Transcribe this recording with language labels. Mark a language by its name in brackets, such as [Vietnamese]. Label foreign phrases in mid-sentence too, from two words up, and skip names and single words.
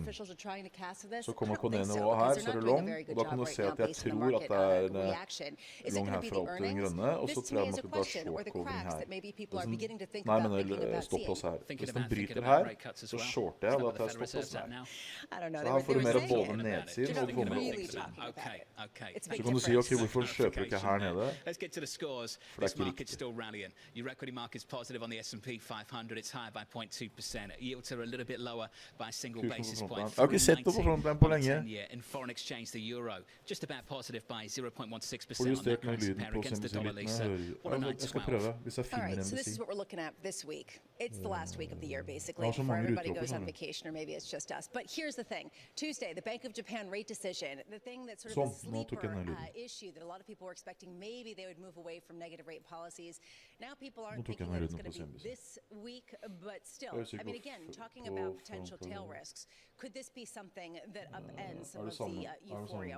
[Norwegian] Så kommer jeg på det nivået her, så er det long, og da kan du se at jeg tror at det er long herfra opp til den grønne, og så tror jeg man kan ta short-covering her. Nei, men stopp oss her. Hvis den bryter her, så shorter jeg, og da tar jeg stopp oss her. Så her får du mer av både nedsiden og kommer oppsiden. Så kan du si, ok, hvorfor kjøper du ikke her nede? For det er ikke riktig. [English] Still rallying. Your equity market's positive on the S&P 500. It's higher by 0.2%. Yields are a little bit lower by a single basis point. [Norwegian] Jeg har ikke sett noe på frontline på lenge. [English] In foreign exchange, the euro just about positive by 0.16%. [Norwegian] Får justert med lyden på jeg skal prøve, hvis jeg finner en [English] so this is what we're looking at this week. It's the last week of the year, basically, before everybody goes on vacation, or maybe it's just us. But here's the thing. Tuesday, the Bank of Japan rate decision, the thing that's sort of a sleeper issue that a lot of people were expecting, maybe they would move away from negative rate policies. Now people aren't thinking that it's going to be this week, but still, I mean, again, talking about potential tail risks, could this be something that upends some of the euphoria?